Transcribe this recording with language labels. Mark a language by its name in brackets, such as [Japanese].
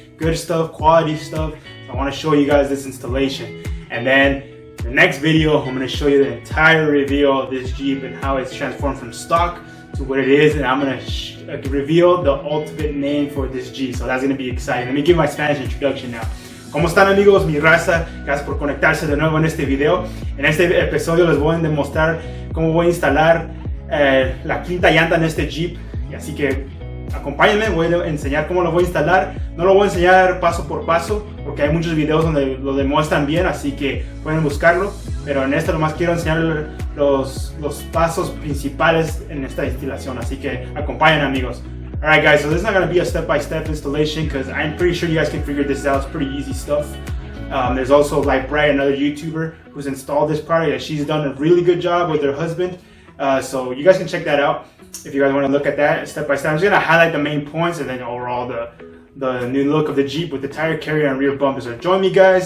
[English] Good stuff, quality stuff. So I want to show you guys this installation. And then the next video, I'm going to show you the entire reveal of this Jeep and how it's transformed from stock to what it is. And I'm going to reveal the ultimate name for this Jeep. So that's going to be exciting. Let me give my Spanish introduction now. [Spanish] ¿Cómo están, amigos? Mi raza, gracias por conectarse de nuevo en este video. En este episodio les voy a demostrar cómo voy a instalar la quinta llanta en este Jeep. Y así que acompáñenme, voy a enseñar cómo lo voy a instalar. No lo voy a enseñar paso por paso porque hay muchos videos donde lo demuestran bien, así que pueden buscarlo. Pero en este nomás quiero enseñar los pasos principales en esta instalación, así que acompáñenme, amigos. [English] Alright, guys, so this is not going to be a step-by-step installation because I'm pretty sure you guys can figure this out. It's pretty easy stuff. There's also like Bright, another YouTuber who's installed this product, and she's done a really good job with her husband. So you guys can check that out if you guys want to look at that step-by-step. I'm just going to highlight the main points and then overall the new look of the Jeep with the tire carrier and rear bumpers. So join me, guys.